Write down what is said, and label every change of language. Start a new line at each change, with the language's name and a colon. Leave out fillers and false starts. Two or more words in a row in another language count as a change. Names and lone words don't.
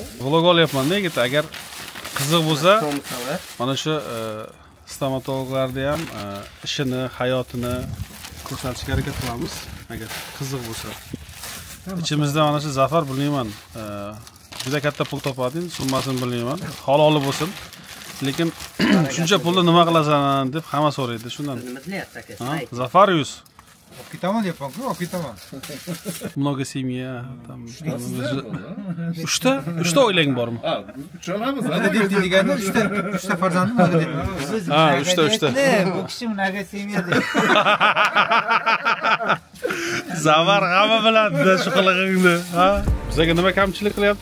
Uzbek: Vlog olyapman-da, yigit, agar qiziq bo'lsa, mana shu stomatologlarni ham ishini, hayotini ko'rsatishga harakat qilamiz, agar qiziq bo'lsa. Ichimizda mana shu Zafar bilmayman, juda katta pul topadi, summasini bilmayman, haloli bo'lsin. Lekin shuncha pulni nima qilasan deb hamma so'raydi, shundan. Nima qilyapti aka? Zafarius. Olib ketaman deyapman-ku, olib ketaman.
Russian: Много семья, там
Uzbek: uchta oilang bormi? Ha, uchalamiz. Nima deydi deganda, uchta farzandim bor dedi. Ha, uchta. Bu kishi unaqa semya dedi. Zafar hamma biladi shu qilig'ingni, ha? Bizga nima kamchilik qilyapti?